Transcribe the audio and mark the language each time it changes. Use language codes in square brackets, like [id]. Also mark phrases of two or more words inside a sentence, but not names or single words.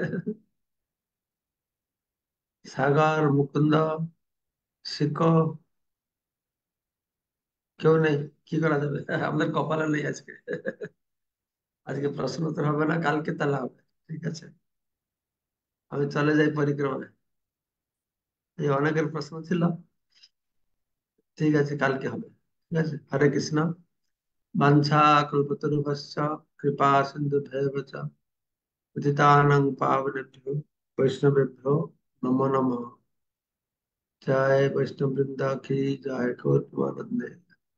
[bn] সাগর, মুকুন্দ, শিখ, কেউ নেই। কি করা যাবে? আমাদের কপালে নেই আজকে। আজকে প্রশ্ন উত্তর হবে না, কালকে তাহলে হবে। ঠিক আছে, আমি চলে যাই পরিক্রমায়। এই অনেকের প্রশ্ন ছিল। ঠিক আছে, কালকে হবে। ঠিক আছে, [sa] হরে কৃষ্ণ। বাঞ্ছা কল্পতরুভ্যশ্চ কৃপা সিন্ধুভ্যেব চ পতিতানাং পাবনেভ্यो वैष्णवेभ्यो नमो नमः। [hi] जय वैष्णव वृंदा की जय। [bn] গৌর প্রেমানন্দে।